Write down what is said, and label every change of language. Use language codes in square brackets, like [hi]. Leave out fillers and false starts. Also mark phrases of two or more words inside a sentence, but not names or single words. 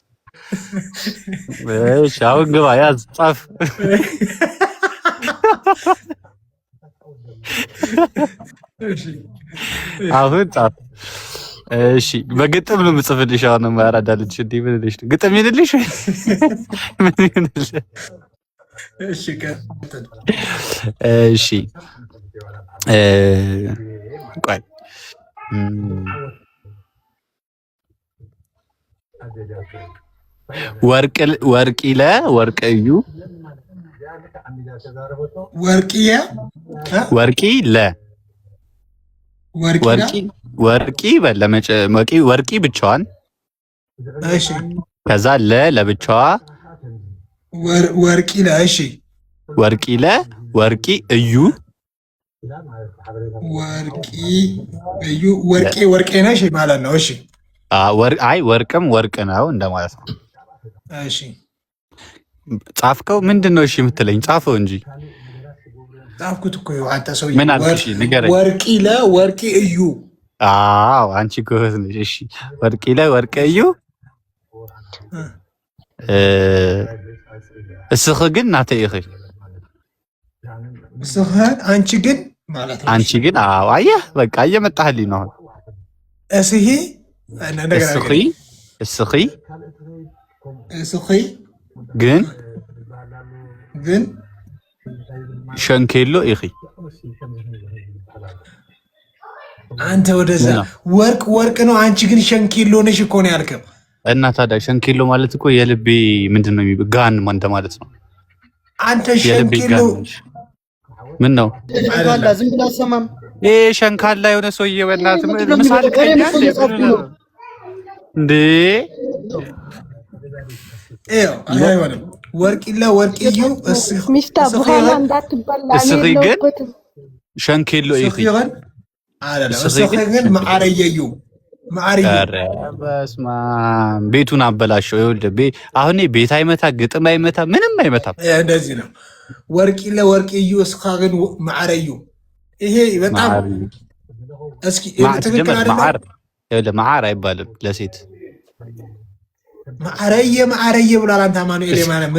[am] እሺ አሁን ግባ፣ ያዝ፣ ጻፍ። አሁን ጻፍ። እሺ በግጥም ነው የምጽፍልሽ። አሁን ማራዳልሽ እንዴ? ምን ልልሽ ነው? ግጥም ይልልሽ ምን ይልልሽ? እሺ እሺ ቆይ [ti] ወርቂለ ወርቅዩ ወርቂ [am] በለመጨ ወርቂ ብቻዋን። እሺ ከዛ ለብቻዋ ወርቂ ለ እሺ [ti] ወርቂ ወርቂ እዩ [am] ወርቄ ነሽ ማለት ነው። እሺ አይ ወርቅም ወርቅ ነው እንደማለት ነው። እሺ ጻፍከው? ምንድን ነው እሺ የምትለኝ? ጻፈው እንጂ ጻፍኩት እኮ አንተ ሰውዬ። ምን አልኩሽ? ንገረኝ። [ti] ወርቂ እዩ። [am] አዎ አንቺ ጎበዝ ነሽ። እሺ [ti] ወርቂ እዩ። እስኺ ግን ናተይ ኢኺ። [am] እስኺ አንቺ ግን ማለት ነው። አንቺ ግን አዎ አየህ፣ በቃ እየመጣህልኝ ነው። [ti] እስኺ [am] ግን ግን [ti] ሸንኬሎ ኢኺ። [am] አንተ ወደዛ ወርቅ ነው። አንቺ ግን ሸንኬሎ ነሽ እኮ ነው ያልከው። እና ታዲያ ሸንኬሎ ማለት እኮ የልቤ ምንድን ነው የሚባለው? ጋን ማለት ነው። አንተ ሸንኬሎ ምን ነው? ዝም ብለህ አትሰማም? ይሄ ሸንካላ የሆነ ሰውዬ በእናትህ ምሳሌ እንዴ? አይሆንም። ወርቅዩ ሚፍታ በኋላ እንዳትበላ። [ti] እስኺ ግን ሸንኬሎ ኢኺ ግን ማዕረየዩ [am] ኧረ በስመ አብ ቤቱን አበላሸው። ይኸውልህ አሁን ቤት አይመታ፣ ግጥም አይመታ፣ ምንም አይመታም። እንደዚህ ነው። [ti] ወርቅዩ እስኻ ግን ማዕረዩ። [am] ይሄ በጣም እስኪ ትክክል አይደለም። ማዕር አይባልም ለሴት። ማዕረየ ብሏል። አንተ አማኑኤል ማለት